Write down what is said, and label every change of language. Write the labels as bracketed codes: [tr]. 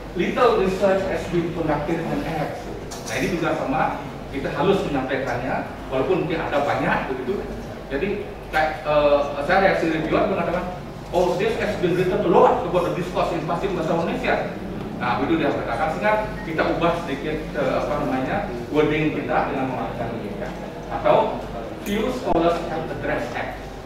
[en] little research has been conducted on X. [id] Nah ini juga sama, kita harus menyampaikannya, walaupun mungkin ada banyak begitu. Jadi kayak saya reaksi reviewer mengatakan, [en] oh this has been written a lot about the discourse in passive bahasa Indonesia. [id] Nah itu dia katakan, sehingga kita ubah sedikit wording kita dengan mengatakan begini. Atau [en] few scholars have addressed X.